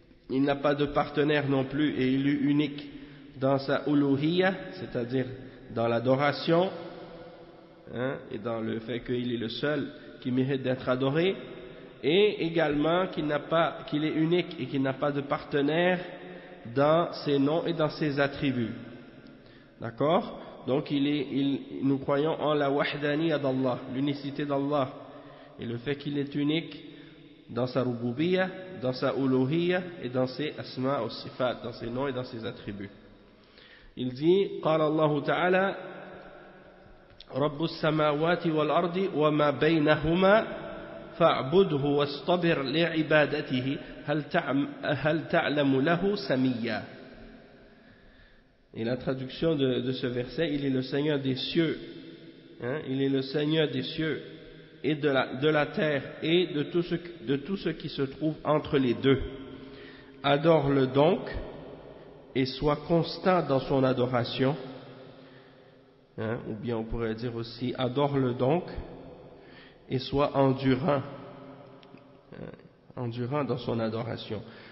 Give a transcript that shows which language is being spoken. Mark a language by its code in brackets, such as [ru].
[fr] Il n'a pas de partenaire non plus et il est unique dans sa uluhiyya, c'est-à-dire dans l'adoration, et dans le fait qu'il est le seul qui mérite d'être adoré, et également qu'il est unique et qu'il n'a pas de partenaire dans ses noms et dans ses attributs. D'accord? Donc nous croyons en la wahdaniyya d'Allah, l'unicité d'Allah, et le fait qu'il est unique dans sa rububiyya, dans sa uluhiyya et dans ses asma ou sifat, dans ses noms et dans ses attributs. Il dit, [ar] قال الله تعالى رب السماوات والأرض وما بينهما فاعبده واصطبر لعبادته هل تعلم له سميا. [fr] Et la traduction de ce verset, il est le Seigneur des cieux, il est le Seigneur des cieux et de la terre et de tout ce qui se trouve entre les deux. Adore-le donc et sois constant dans son adoration, ou bien on pourrait dire aussi adore-le donc et sois endurant dans son adoration.